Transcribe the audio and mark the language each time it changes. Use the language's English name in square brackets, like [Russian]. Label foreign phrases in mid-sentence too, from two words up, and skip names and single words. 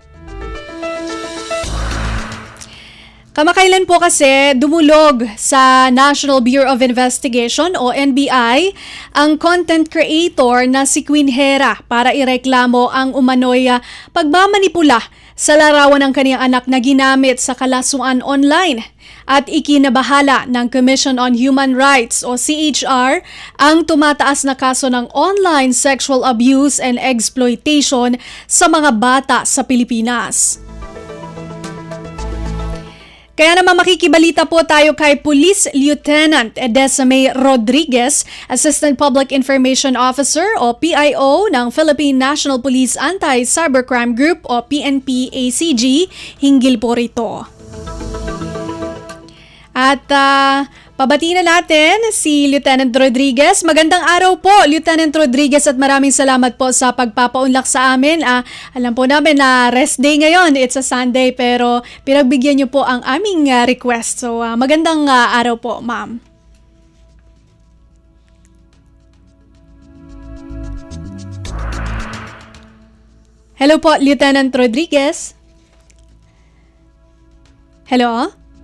[Filipino] Kamakailan po kasi dumulog sa National Bureau of Investigation o NBI ang [English] content creator [Filipino] na si Queen Hera para ireklamo ang umano'y pagmamanipula sa larawan ng kaniyang anak na ginamit sa kalasuan online. At ikinabahala ng Commission on Human Rights o CHR ang tumataas na kaso ng [English] online sexual abuse and exploitation [Filipino] sa mga bata sa Pilipinas. Kaya naman makikibalita po tayo kay Police Lieutenant Edessa May Rodriguez, Assistant Public Information Officer o PIO ng Philippine National Police Anti-Cybercrime Group o PNP-ACG, hinggil po rito. At pabatiin na natin si Lieutenant Rodriguez. Magandang araw po, Lieutenant Rodriguez, at maraming salamat po sa pagpapaunlak sa amin. Alam po namin na [English] rest day [Filipino] ngayon, [English] it's a Sunday, [Filipino] pero pinagbigyan niyo po ang aming request. So magandang araw po, ma'am. Hello po, Lieutenant Rodriguez. Hello?